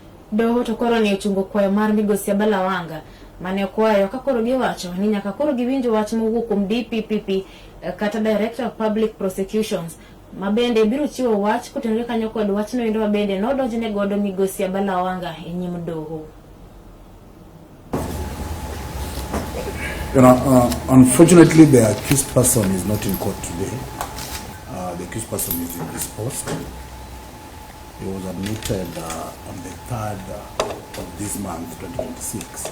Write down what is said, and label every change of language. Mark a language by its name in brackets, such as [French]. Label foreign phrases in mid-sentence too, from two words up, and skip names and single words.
[Luo (Kenya and Tanzania)] Doho to koro ni chungo Kwayo mar migosi Abala wanga mane Kwayo kakoro giwacho ni nyaka koro giwinjo wach mowuok kuom DPPP kata Director of Public Prosecutions mabende biro chiwo wach kotenore kanyo kod wachno endo mabende nodonjne godo migosi Abala wanga e nyim doho. [English] Unfortunately, the accused person is not in court today. The accused person is in his post. He was admitted on the 3rd of this month, 2026.